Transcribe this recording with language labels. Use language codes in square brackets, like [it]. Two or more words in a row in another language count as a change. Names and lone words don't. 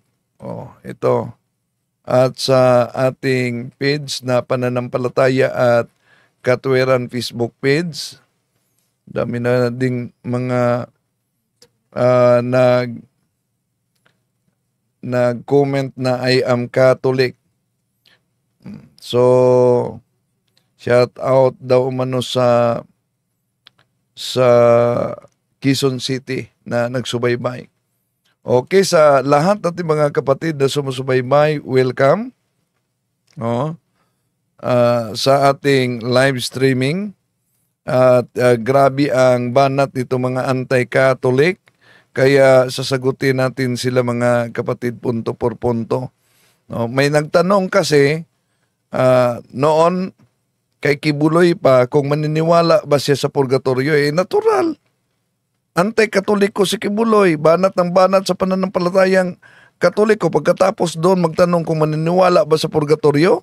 [tl] Ito. At sa ating page na Pananampalataya at Katwiran Facebook page, dami na ding mga nag-comment na [en] I am Catholic. [tl] So, [en] shout out [tl] daw umano sa Quezon City na nagsubaybay. Okay, sa lahat natin mga kapatid na sumusubaybay, welcome. Sa ating [en] live streaming. [tl] At grabe ang banat nito mga anti-Catholic. Kaya sasagutin natin sila mga kapatid [es] punto por punto. [tl] May nagtanong kasi noon kay Kibuloy pa kung maniniwala ba siya sa purgatorio. Natural. Anti-Katoliko si Kibuloy. Banat ng banat sa pananampalatayang Katoliko. Pagkatapos doon magtanong kung maniniwala ba sa purgatorio.